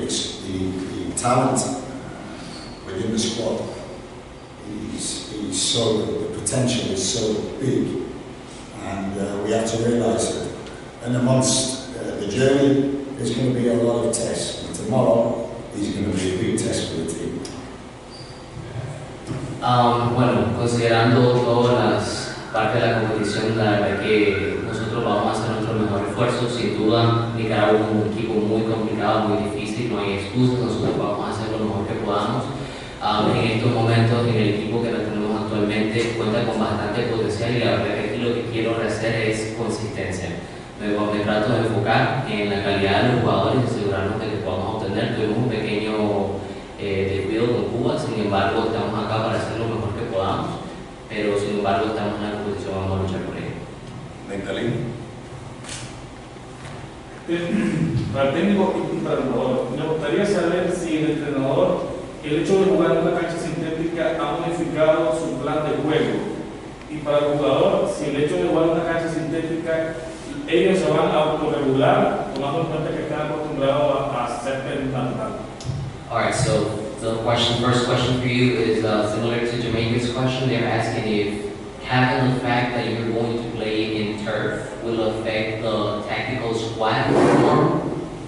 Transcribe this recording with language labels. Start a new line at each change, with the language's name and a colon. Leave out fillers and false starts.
English: The talent within the squad is so, the potential is so big, and we have to realise that. And amongst the journey, there's going to be a lot of tests. And tomorrow is going to be a big test for the team.
Spanish: Bueno, considerando todas las partes de la competición, la verdad que nosotros vamos a hacer nuestro mejor esfuerzo. Sin duda, Nicaragua es un equipo muy complicado, muy difícil, no hay excusas, nosotros vamos a hacer lo mejor que podamos. En estos momentos, en el equipo que tenemos actualmente, cuenta con bastante potencial y la verdad que aquí lo que quiero hacer es consistencia. Me trato de enfocar en la calidad de los jugadores y asegurarnos de que podamos obtener. Tuvimos un pequeño descuido con Cuba, sin embargo estamos acá para hacer lo mejor que podamos, pero sin embargo estamos en la competición, vamos a luchar por ello. Para el técnico y para el jugador, me gustaría saber si el entrenador, el hecho de jugar en una cancha sintética ha modificado su plan de juego, y para el jugador, si el hecho de jugar en una cancha sintética ellos se van a autorregular, tomando en cuenta que están acostumbrados a ser natural.
English: Alright, so the first question for you is similar to Jamaica's question. They're asking if having the fact that you're going to play in turf will affect the tactical squad tomorrow?